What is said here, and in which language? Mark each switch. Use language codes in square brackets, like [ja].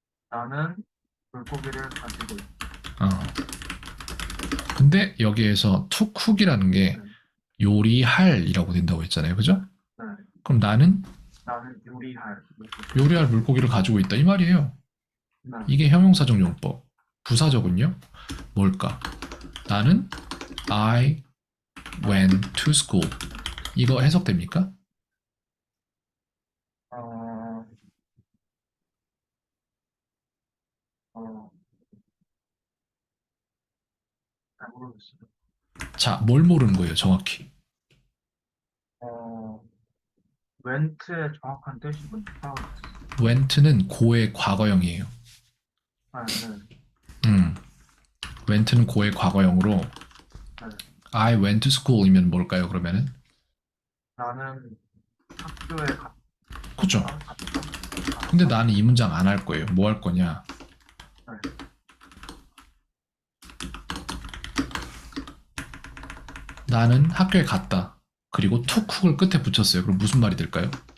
[ko] 나는 물고기를 가지고 있 어. 근데 여기에서 to cook이라는 게 요리할이라고 된다고 했잖아요. 그죠? 네, 그럼 나는 나는 요리할 물고기. 요리할 물고기를 가지고 있다. 이 말이에요. 네, 이게 형용사적 용법. 부사적은요? 뭘까? 나는 [en] I went to school. [ko] 이거 해석됩니까? 어, 어, 잘 모르겠어요. 자, 뭘 모르는 거예요, 정확히? 어, 웬트의 정확한 뜻은? went는 고의 과거형이에요. 네, went는 고의 과거형으로 네. I went to school이면 뭘까요, 그러면은? 나는 학교에 그죠? 갔다. 근데 나는 이 문장 안 할 거예요. 뭐 할 거냐? 네. 나는 학교에 갔다. 그리고 to cook을 끝에 붙였어요. 그럼 무슨 말이 될까요?